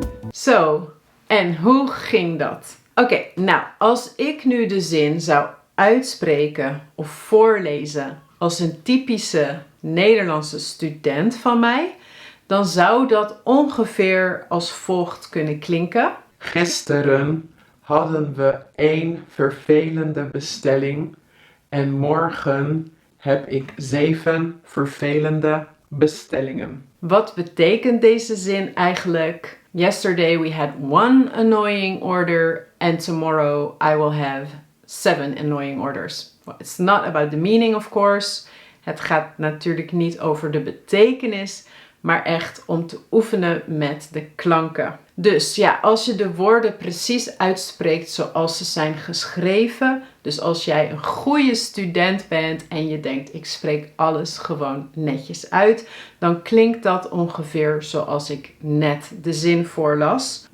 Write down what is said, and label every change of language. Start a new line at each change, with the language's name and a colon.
Dutch: Zo, en hoe ging dat? Oké, nou, als ik nu de zin zou uitspreken of voorlezen als een typische Nederlandse student van mij, dan zou dat ongeveer als volgt kunnen klinken. Gisteren hadden we 1 vervelende bestelling en morgen heb ik 7 vervelende bestellingen. Wat betekent deze zin eigenlijk?
English: Yesterday we had 1 annoying order and tomorrow I will have 7 annoying orders. Well, it's not about the meaning, of course.
Dutch: Het gaat natuurlijk niet over de betekenis, maar echt om te oefenen met de klanken. Dus ja, als je de woorden precies uitspreekt zoals ze zijn geschreven, dus als jij een goede student bent en je denkt ik spreek alles gewoon netjes uit, dan klinkt dat ongeveer zoals ik net de zin voorlas.